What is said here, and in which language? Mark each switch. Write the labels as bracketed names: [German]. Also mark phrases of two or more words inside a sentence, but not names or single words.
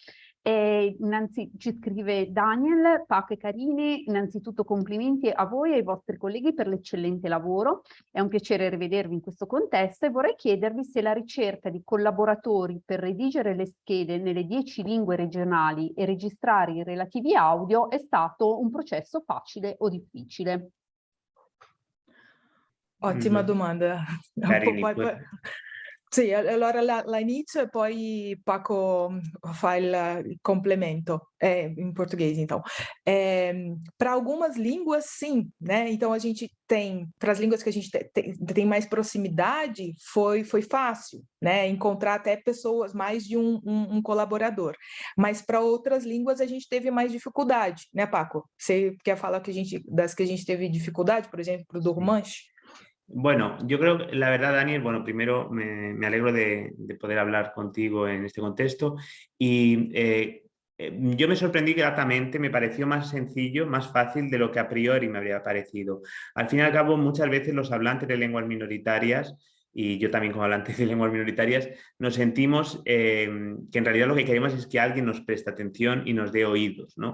[Italian] Ci scrive Daniel, Paco e Carini, innanzitutto complimenti a voi e ai vostri colleghi per l'eccellente lavoro, è un piacere rivedervi in questo contesto e vorrei chiedervi se la ricerca di collaboratori per redigere le schede nelle 10 lingue regionali e registrare i relativi audio è stato un processo facile o difficile. Ottima domanda. Carini, Sì, allora la inizio e poi Paco fa il complemento [Portuguese] em português, então. Para algumas línguas, sim, né? Então a gente tem, para as línguas que a gente tem mais proximidade, foi fácil, né? Encontrar até pessoas, mais de um colaborador. Mas para outras línguas a gente teve mais dificuldade, né, Paco? Você quer falar das que a gente teve dificuldade, por exemplo, do Romanche? [Spanish] Bueno, yo creo que la verdad, Daniel, bueno, primero me alegro de poder hablar contigo en este contexto y yo me sorprendí gratamente, me pareció más sencillo, más fácil de lo que a priori me habría parecido. Al fin y al cabo, muchas veces los hablantes de lenguas minoritarias, y yo también como hablante de lenguas minoritarias, nos sentimos que en realidad lo que queremos es que alguien nos preste atención y nos dé oídos, ¿no?